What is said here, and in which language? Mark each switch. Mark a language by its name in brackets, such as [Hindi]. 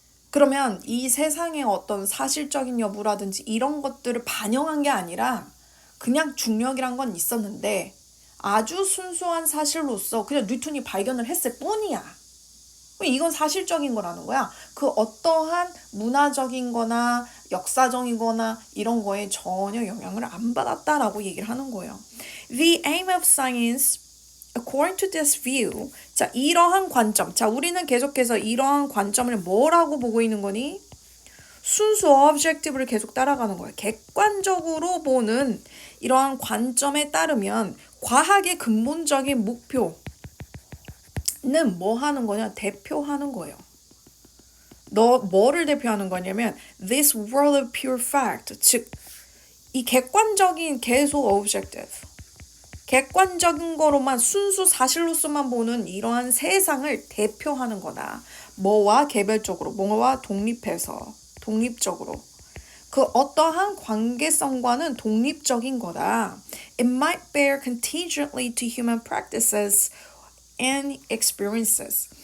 [Korean] 그러면 이 세상의 어떤 사실적인 여부라든지 이런 것들을 반영한 게 아니라 그냥 중력이란 건 있었는데 아주 순수한 사실로서 그냥 뉴턴이 발견을 했을 뿐이야. 이건 사실적인 거라는 거야. 그 어떠한 문화적인 거나 역사적인 거나 이런 거에 전혀 영향을 안 받았다라고 얘기를 하는 거예요. [English] The aim of science, according to this view, [Korean] 자, 이러한 관점. 자, 우리는 계속해서 이러한 관점을 뭐라고 보고 있는 거니? 순수 objective를 계속 따라가는 거야. 객관적으로 보는 이러한 관점에 따르면 과학의 근본적인 목표 는 뭐 하는 거냐? 대표하는 거예요. 너 뭐를 대표하는 거냐면 [English] this world of pure fact, [Korean] 즉 이 객관적인 계속 objective, 객관적인 거로만 순수 사실로서만 보는 이러한 세상을 대표하는 거다. 뭐와 개별적으로, 뭐와 독립적으로. 그 어떠한 관계성과는 독립적인 거다. [English] It might bear contingently to human practices and experiences.